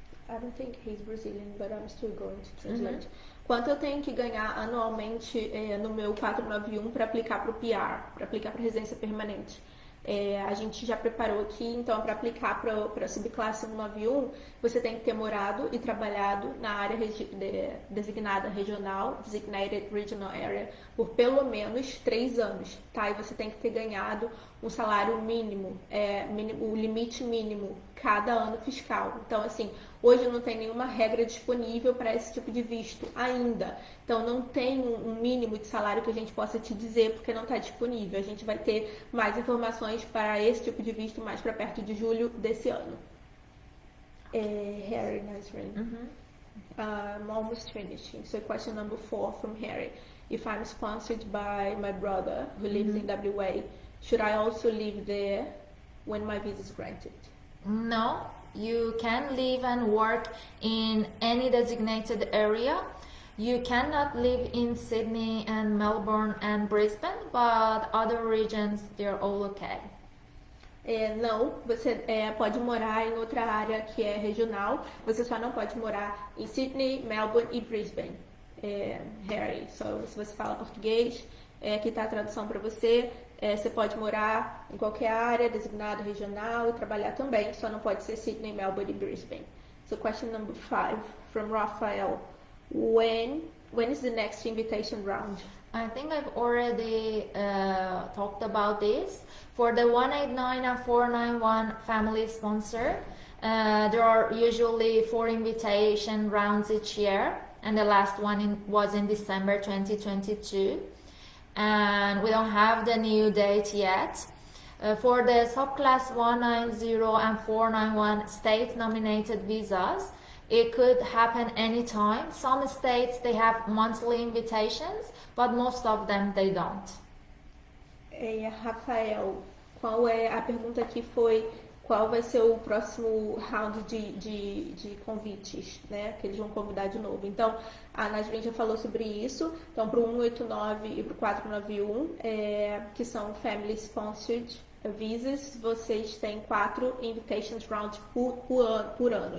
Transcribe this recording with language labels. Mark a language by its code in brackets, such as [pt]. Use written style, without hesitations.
[en] I don't think he's Brazilian, but I'm still going to translate. [pt] Quanto eu tenho que ganhar anualmente no meu 491 para aplicar para o PR, para aplicar para residência permanente? A gente já preparou aqui, então, para aplicar para a subclasse 191, você tem que ter morado e trabalhado na área designada regional, designated regional area, por pelo menos 3 anos, tá? E você tem que ter ganhado um salário mínimo, o limite mínimo cada ano fiscal. Então, assim, hoje não tem nenhuma regra disponível para esse tipo de visto ainda. Então, não tem um mínimo de salário que a gente possa te dizer, porque não está disponível. A gente vai ter mais informações para esse tipo de visto mais para perto de julho desse ano. [en] Harry, nice ring. I'm almost finishing. So question number 4 from Harry. If I'm sponsored by my brother who lives in WA, should I also live there when my visa is granted? No, You can live and work in any designated area. You cannot live in Sydney and Melbourne and Brisbane, but other regions, they're all okay. [pt] Não, você pode morar em outra área que é regional, você só não pode morar em Sydney, Melbourne e Brisbane. Harry, se você fala português, aqui está a tradução para você. Você pode morar em qualquer área designada regional e trabalhar também, só não pode ser Sydney, Melbourne e Brisbane. [en] So question number 5 from Rafael. When is the next invitation round? I think I've already talked about this. For the 189 and 491 family sponsor, there are usually 4 invitation rounds each year, and the last one was in December 2022. And we don't have the new date yet. For the subclass 190 and 491 state-nominated visas, it could happen anytime. Some states, they have monthly invitations, but most of them, they don't. [pt] Rafael, a pergunta aqui foi qual vai ser o próximo round de convites, né? Que eles vão convidar de novo. Então, a Nasrin já falou sobre isso. Então, para o 189 e para o 491, que são Family Sponsored Visas, vocês têm 4 invitations rounds por ano.